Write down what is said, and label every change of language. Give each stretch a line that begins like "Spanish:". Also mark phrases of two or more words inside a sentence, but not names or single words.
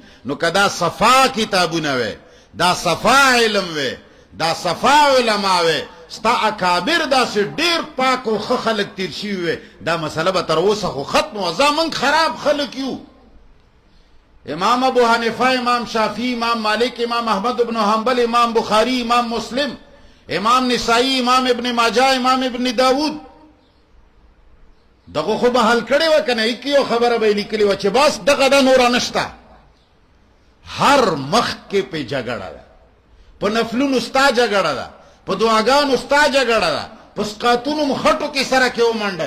Pashto: نو که دا صفا کتابونه وی، دا صفا علم وی، دا صفا علما وی، ستا اکابر داسې ډېر پاک او ښه خلک تیر شوي وی، دا مسله به تر اوسه خو ختم وه. زه موږ خراب خلک یو. امام ابو حنیفه، امام شافعی، امام مالک، امام احمد ابن حنبل، امام بخاری، امام مسلم، امام نسائی، امام ابن ماجه، امام ابن داود، دغه خو به حل کړی وه که نه؟ هیڅ یو خبره به یې لیکلې وه چې بس دغه ده، نوره نشته. هر مخ کې پې جګړه ده، په نفلونو ستا جګړه ده، په دعاګانو ستا جګړه ده، په سقاطونو مخټو کې سره کې ومنډل.